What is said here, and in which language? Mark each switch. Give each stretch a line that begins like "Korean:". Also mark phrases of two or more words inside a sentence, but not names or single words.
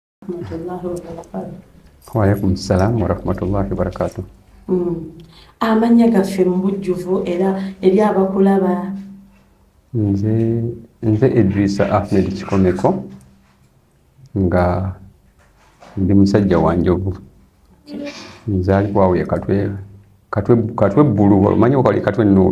Arabic: رحمة الله وبركاته. وعليكم السلام ورحمة الله وبركاته.
Ganda: Amanya gaffe mu bujjuvu era eri abakulaba. Nze Idrisa Ahmed Kikomeko nga ndi musajja wa Njovu. Nzaalibwa awo ye Katwe bbulu omanyi okali Katwe Nuuru.